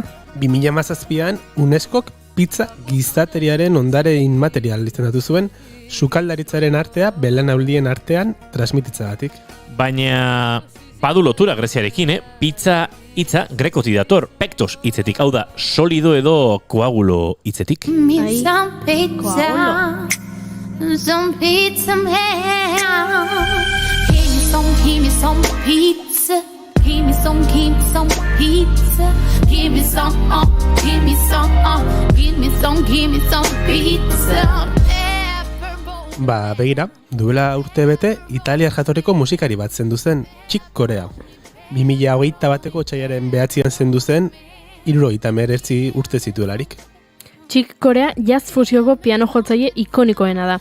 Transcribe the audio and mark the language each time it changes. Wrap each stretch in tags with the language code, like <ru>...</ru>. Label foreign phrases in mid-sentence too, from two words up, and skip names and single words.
<eu>2017an UNESCOk pizza gizateriaren ondare inmaterial izendatu zuen, sukaldaritzaren artea belaunaldien artean transmititzagatik. Baina badu lotura Greziarekin, pizza hitza grekotik dator, pektos hitzetik, hau da solido edo koagulo hitzetik.</eu> <en>Some pizza man. Give me some pizza. Give me some pizza. Give me some pizza.</en> <eu>Begira, duela urte bete, Italia jatorriko musikari bat zendu zen, Chick Corea. 2021 otsailaren 9an zendu zen, 79 urte zituelarik. Chick Corea jazz fusioko piano jotzaile ikonikoena da.</eu>